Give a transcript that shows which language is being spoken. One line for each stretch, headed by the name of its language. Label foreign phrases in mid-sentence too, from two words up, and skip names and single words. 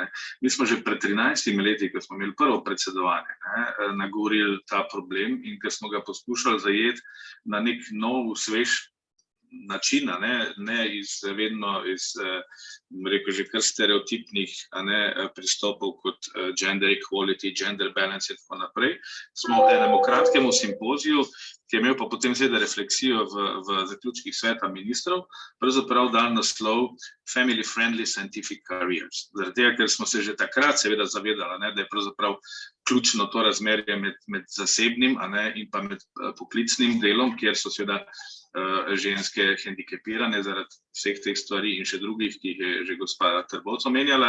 Slovenian: Mi smo že pred 13 leti, ko smo imeli prvo predsedovanje, nagovorili ta problem in ko smo ga poskušali zajeti na nek nov, svež načina, ne vedno iz rekel že kar stereotipnih pristopov kot
English: gender equality, gender balance
Slovenian: in tako naprej. Smo enemu kratkemu simpoziju, ki je imel pa potem seveda refleksijo v zaključkih sveta ministrov, pravzaprav dal naslov Family Friendly Scientific Careers. Zaradi tega, ker smo se že takrat seveda zavedali, da je pravzaprav ključno to razmerje med zasebnim in pa med poklicnim delom, kjer so seveda ženske hendikepirane zaradi vseh teh stvari in še drugih, ki jih je že gospa Trbovc omenjala.